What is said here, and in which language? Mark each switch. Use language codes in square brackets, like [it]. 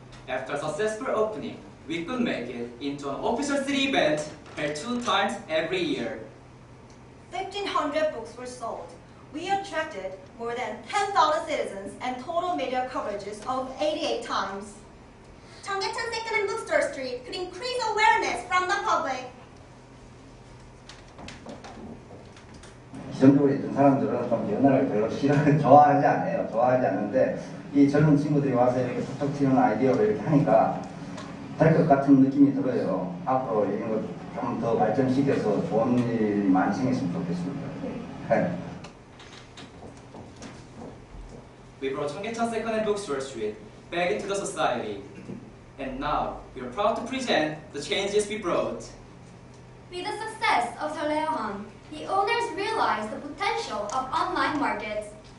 [en] After successful opening, we could make it into an official city event held 2 times every year. 1,500 books were sold. We attracted more than 10,000 citizens and total media coverages of 88 times. 청계천 second-hand bookstore street could increase awareness from the public. [ko] 기존적으로 있던 사람들은 좀 연애를 별로 좋아하지 않아요. 좋아하지 않는데 이 젊은 친구들이 와서 이렇게 톡톡 튀는 아이디어로 이렇게 하니까 될 것 같은 느낌이 들어요. 앞으로 이런 걸 좀 더 발전시켜서 좋은 일이 많이 생겼으면 좋겠습니다. 네. [en] We brought 청계천 second-hand bookstore street back into the society. And now, we are proud to present the changes we brought. With the success of 설레어함, the owners realized the potential of online markets.